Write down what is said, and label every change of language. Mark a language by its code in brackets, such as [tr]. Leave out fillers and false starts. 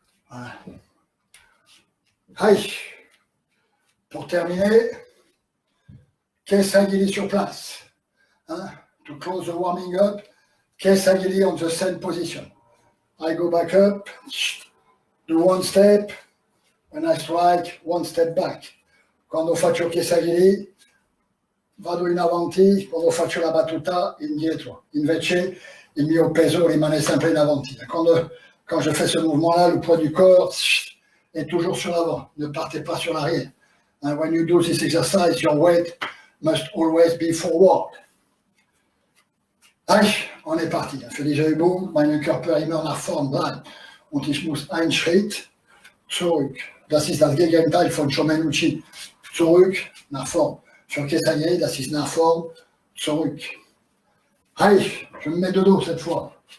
[fr] Voilà. Allez, pour terminer, Kesagiri sur place. [en] To close the warming up, Kesagiri on the same position. I go back up, do one step, when I strike, one step back. [it] Quando faccio Kesagiri, vado in avanti, quando faccio la battuta, indietro. Invece, il mio peso rimane sempre in avanti. [fr] Quand je fais ce mouvement-là, le poids du corps est toujours sur l'avant. Ne partez pas sur l'arrière. [en] And when you do this exercise, your weight must always be forward. [fr] Allez, on est parti. [de] Für diese Übung, meine Körper immer nach vorn bleiben. Und ich muss einen Schritt zurück. Das ist das Gegenteil von Shomenuchi. Zurück, nach vorn. Für Kesagiri, das ist nach vorn, zurück. [fr] Allez, je me mets de dos cette fois.